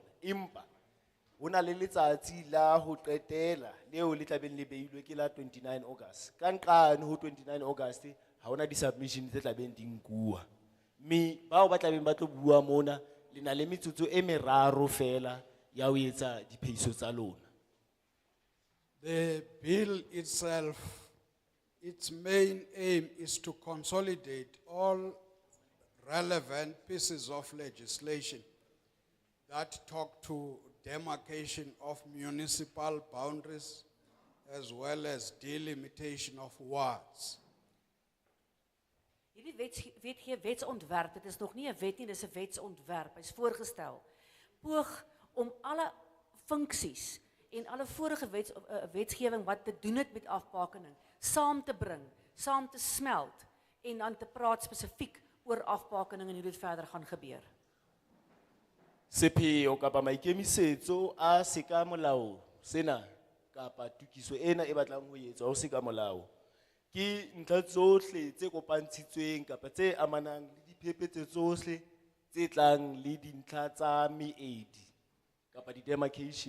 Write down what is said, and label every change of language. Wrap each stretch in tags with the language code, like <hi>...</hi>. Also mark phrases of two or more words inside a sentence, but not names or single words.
<st>Empa ho na le letsatsi la ho qetela leo le tlabeng le beilwe ke la 29 August. Ka nqane ho 29 August ha hona di-submission tse tlabeng di nkuwa. Me bao ba tlabeng ba tlo bua mona le na le metsotso e meraro fela ya ho etsa diphehiso tsa lona.</st> <en>The bill itself, its main aim is to consolidate all relevant pieces of legislation that talk to demarcation of municipal boundaries as well as delimitation of wards.</en> <af>Hierdie wetsontwerp, dit is nog nie 'n wet nie, dis 'n wetsontwerp. Hy's voorgestel. Poog om alle funksies en alle vorige wetgewing wat te doen het met afbakening saam te bring, saam te smelt en dan te praat spesifiek oor afbakening en hoe dit verder gaan gebeur.</af> <st>Sepheo kapa maikemisetso a seka molao sena kapa tukiso ena e batlang ho etswa ho seka molao ke ntlha tsohle tse kopantshitsweng kapa tse amanang le diphephetso tsohle tse tlang le dintlha tsa meedi kapa di-demarcation.</st>